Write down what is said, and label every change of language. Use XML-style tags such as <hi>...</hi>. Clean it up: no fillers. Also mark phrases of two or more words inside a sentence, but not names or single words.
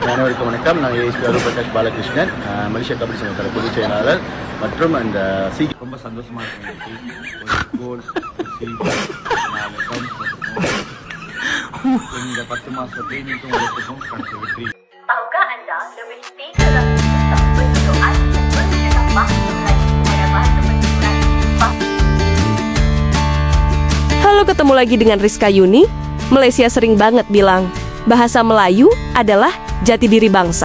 <ta>அனைவருக்கும் வணக்கம். நான் ஏஎஸ்பி அருள் பிரகாஷ் பாலகிருஷ்ணன், மலேசியா கபடி சங்கத்தோட பொதுச் செயலாளர் மற்றும் அந்த ரொம்ப சந்தோஷமா இருக்கும். ஒரு கோல், இந்த 10 மாச ட்ரெயினிங்கும் உழைப்புக்கும் கிடைச்ச வெற்றி.</ta> <ms>Tahukah anda lebih 300 juta penduduk Asia menggunakan bahasa Melayu sebagai bahasa pertuturan?</ms> <id>Halo, ketemu lagi dengan Rizka Yuni. Malaysia sering banget bilang bahasa Melayu adalah jati diri bangsa.</id>